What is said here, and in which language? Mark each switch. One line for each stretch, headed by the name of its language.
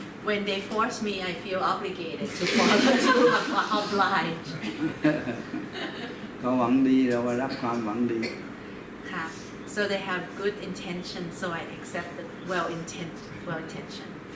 English: When they force me, I feel obligated to follow, to oblige.
Thai: เขาหวังดีเราก็รับความหวังดี
English: ค่ะ so they have good intention, so I accept the well intention.